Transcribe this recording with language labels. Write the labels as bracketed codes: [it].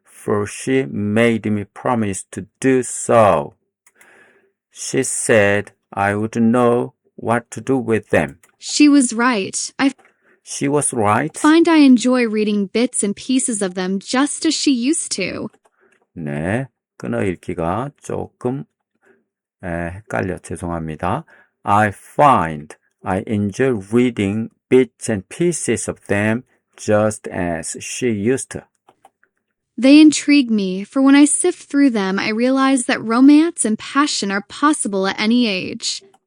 [en] for she made me promise to do so. She said I would know what to do with them. She was right. I She was right. find I enjoy reading bits and pieces of them just as she used to. [ko] 네, 끊어읽기가 조금 헷갈려 죄송합니다. [en] I find I enjoy reading bits and pieces of them just as she used to. They intrigue me, for when I sift through them, I realize that romance and passion are possible at any age.